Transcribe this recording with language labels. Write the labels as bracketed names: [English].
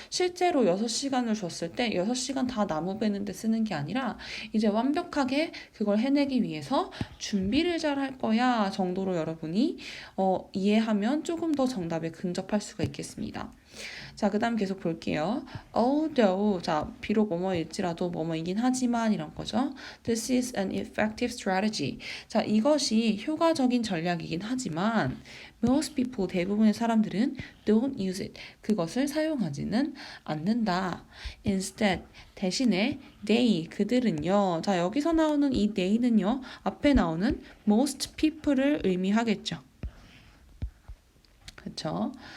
[Korean] 실제로 6시간을 줬을 때 6시간 다 나무 베는데 쓰는 게 아니라 이제 완벽하게 그걸 해내기 위해서 준비를 잘 할 거야 정도로 여러분이 이해하면 조금 더 정답에 근접할 수가 있겠습니다. 자, 그 다음 계속 볼게요. Although, 자, 비록 뭐뭐일지라도 뭐뭐이긴 하지만 이런 거죠. [English] This is an effective strategy. [Korean] 자, 이것이 효과적인 전략이긴 하지만 [English] most people, [Korean] 대부분의 사람들은 [English] don't use it. [Korean] 그것을 사용하지는 않는다. Instead, 대신에 they, 그들은요. 자, 여기서 나오는 이 they는요. 앞에 나오는 most people을 의미하겠죠. 그렇죠?